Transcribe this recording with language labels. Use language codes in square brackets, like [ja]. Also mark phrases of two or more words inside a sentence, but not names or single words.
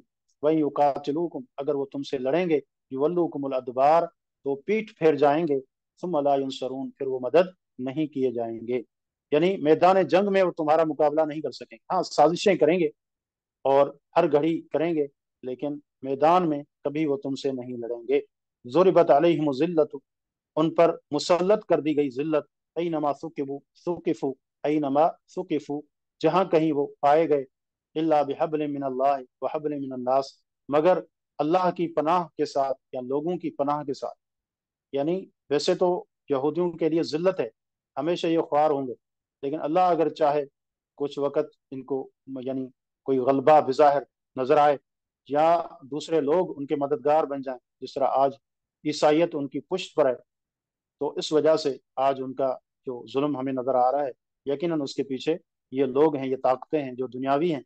[ar] وإن يقاتلوكم, [ur] اگر وہ تم سے لڑیں گے, [ar] يولوكم الأدبار, [ur] تو پیٹھ پھیر جائیں گے, [ar] ثم لا ينصرون, [ur] پھر وہ مدد نہیں کیے جائیں گے. یعنی میدان جنگ میں وہ تمہارا مقابلہ نہیں کر سکیں گے، ہاں سازشیں کریں گے اور ہر گھڑی کریں گے، لیکن میدان میں کبھی وہ تم سے نہیں لڑیں گے. [ar] ضربت عليهم الذلة, [ur] ان پر مسلط کر دی گئی ذلت, [ar] أينما ثقبوا ثقفوا، أينما ثقفوا, [ur] جہاں کہیں وہ پائے گئے, [ar] إلا بحبل من الله وحبل من الناس, [ur] مگر اللہ کی پناہ کے ساتھ یا لوگوں کی پناہ کے ساتھ. یعنی ویسے تو یہودیوں کے لیے ذلت ہے، ہمیشہ یہ خوار ہوں گے، لیکن اللہ اگر چاہے کچھ وقت ان کو، یعنی کوئی غلبہ بظاہر نظر آئے، یا دوسرے لوگ ان کے مددگار بن جائیں، جس طرح آج عیسائیت ان کی پشت پر ہے، تو اس وجہ سے آج ان کا جو ظلم ہمیں نظر آ رہا ہے، یقیناً اس کے پیچھے یہ لوگ ہیں، یہ طاقتیں ہیں جو دنیاوی ہیں.